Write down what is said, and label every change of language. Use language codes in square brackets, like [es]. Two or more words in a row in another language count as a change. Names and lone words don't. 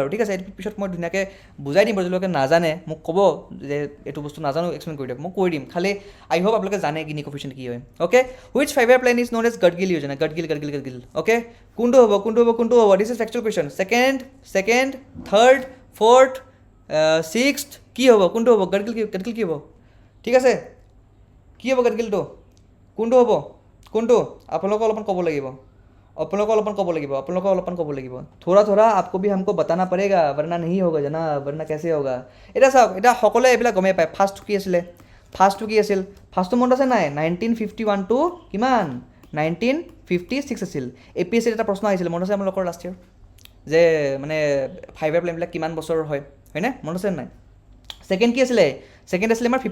[as] আৰু ঠিক আছে এইটো পিছত মই ধুনীয়াকৈ বুজাই দিম যদিলৈকে নাজানে মোক ক'ব যে এইটো বস্তু নাজানো এক্সপ্লেইন কৰি দিয়ক মই কৈ দিম খালি [en] I hope [as] আপোনালোকে জানে গিনি কফিচিয়েণ্ট কি হয় অ'কে [en] Which 5-year plan is known as Gadgil [as] য়োজনা গডগিল অ'কে কোনটো হ'ব [en] this is factual question second third fourth sixth [as] কি হ'ব কোনটো হ'ব গডগিল কি হ'ব ঠিক আছে কি হ'ব গডগিলটো কোনটো হ'ব আপোনালোকে অলপমান ক'ব লাগিব [hi] थोड़ा आपको भी हमको बताना पड़ेगा वरना नहीं होगा जना वरना कैसे होगा [as] এটা চাওক এটা সকলোৱে এইবিলাক গমেই পায় ফাৰ্ষ্টটো কি আছিল ফাৰ্ষ্টটো মনত আছে নাই 1951 টু কিমান 1956 আছিল APSC এটা প্ৰশ্ন আহিছিল মনত আছে আপোনালোকৰ [en] last year [as] যে মানে 5-year প্লেনবিলাক কিমান বছৰৰ হয়নে মনত আছে নাই ছেকেণ্ড আছিলে আমাৰ